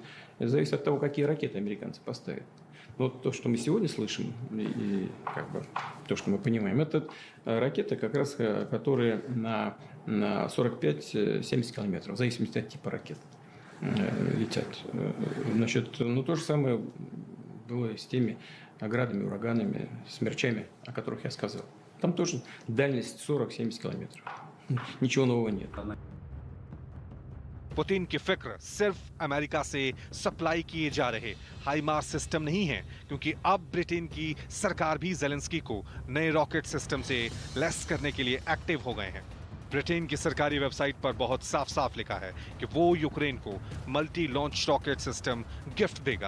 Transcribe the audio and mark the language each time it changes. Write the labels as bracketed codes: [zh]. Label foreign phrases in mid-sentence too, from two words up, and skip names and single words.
[ru] Это зависит от того, какие ракеты американцы поставят. Но вот то, что мы сегодня слышим, и как бы то, что мы понимаем, это ракеты, как раз, которые на 45-70 километров, в зависимости от типа ракет, летят. Значит, ну то же самое было с теми градами, ураганами, смерчами, о которых я сказал. Там тоже дальность 40-70 километров. Ничего нового нет. [hi] पुतिन की फिक्र सिर्फ अमेरिका से सप्लाई किए जा रहे हाइमार्स सिस्टम नहीं है, क्योंकि अब ब्रिटेन की सरकार भी जेलेंस्की को नए [en] rocket system [hi] से लेस करने के लिए एक्टिव हो गए हैं। ब्रिटेन की सरकारी वेबसाइट पर बहुत साफ साफ लिखा है कि वो यूक्रेन को [en] multi launch rocket system gift [hi] देगा।